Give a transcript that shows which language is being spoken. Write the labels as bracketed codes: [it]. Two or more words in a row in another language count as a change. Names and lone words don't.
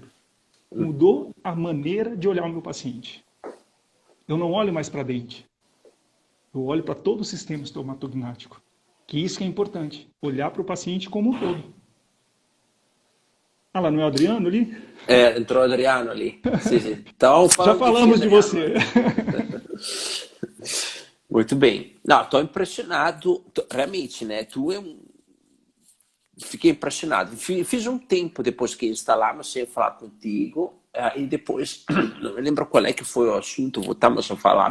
[pt] Mudou a maneira de olhar o meu paciente. Eu não olho mais para dente. Eu olho para todo o sistema estomatognático. Que isso que é importante. Olhar para o paciente como um todo. Ah lá, não é o Adriano ali? Entrou o Adriano ali. [it] Sì, sì. Stavamo [pt] Já [it] falando di te, [pt] falamos de Adriano. você. Muito bem. Não, estou impressionado. Realmente, né? Fiquei impressionado. Fiz um tempo depois que instalamos sem falar contigo. E depois, não me lembro qual é que foi o assunto, voltamos a falar.